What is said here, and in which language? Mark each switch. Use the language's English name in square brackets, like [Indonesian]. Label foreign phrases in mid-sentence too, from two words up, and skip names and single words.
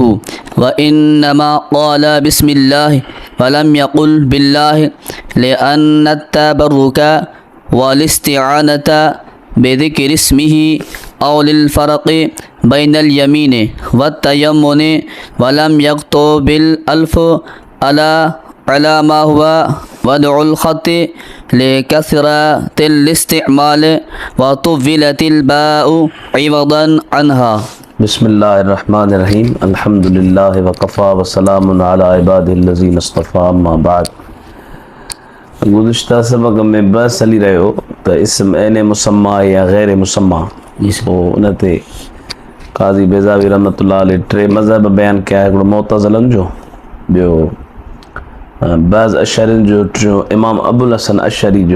[Arabic] وإنما قال بسم الله ولم يقل بالله لأن التبرك والاستعانة بذكر اسمه أو للفرق بين اليمين والتيمن ولم يكتب بالألف على ما هو وضع الخط لكثرة الاستعمال وطولت الباء عوضا عنها. بسم الله الرحمن الرحيم. الحمد لله وكفى وسلام على عباده الذين اصطفى. اما بعد. [Sindhi] गुज़िश्ता सबक में बहस हली रहियो त इस्म ऐन मुसम्मा या गैर मुसम्मा उन ते काज़ी बेज़ावी रहमतुल्लाह अलैह टे मज़हब बयान कया। हिकिड़ो मुअतज़िलनि जो, ॿियो बाज़ अशरीन जो, टियों इमाम अबुल हसन अशरी जो।